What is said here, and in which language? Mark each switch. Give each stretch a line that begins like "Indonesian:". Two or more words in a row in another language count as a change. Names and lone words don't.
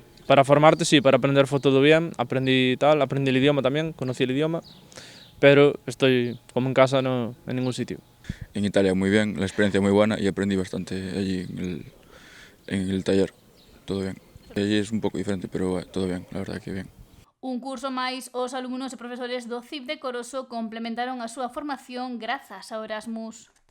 Spanish: Para formarte sí, para aprender fue todo bien, aprendí el idioma también, conocí el idioma, pero estoy como en casa, no en ningún sitio. En Italia muy bien, la experiencia muy buena y aprendí bastante allí en el taller, todo bien. Allí es un poco diferente, pero todo bien, la verdad que bien.
Galician: Un curso máis, os alumnos e profesores do CIP de Coroso complementaron a súa formación grazas ao Erasmus.